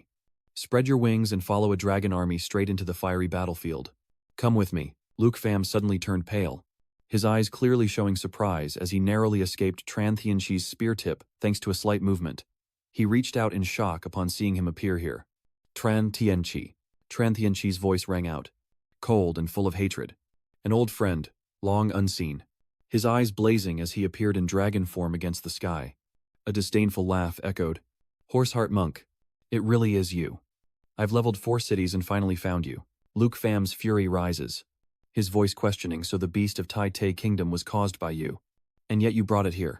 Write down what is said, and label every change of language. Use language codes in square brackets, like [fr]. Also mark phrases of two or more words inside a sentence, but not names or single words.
[en] Spread your wings and follow a dragon army straight into the fiery battlefield. Come with me." Lufam suddenly turned pale, his eyes clearly showing surprise as he narrowly escaped Tran Tianqi's spear tip thanks to a slight movement. He reached out in shock upon seeing him appear here. "Tran Tianqi." Tran Tianqi's voice rang out, cold and full of hatred. An old friend, long unseen. His eyes blazing as he appeared in dragon form against the sky. A disdainful laugh echoed, "Horseheart Monk, it really is you. I've leveled 4 cities and finally found you." Lufam's fury rises, his voice questioning, "So the beast of Tai Tai Kingdom was caused by you, and yet you brought it here.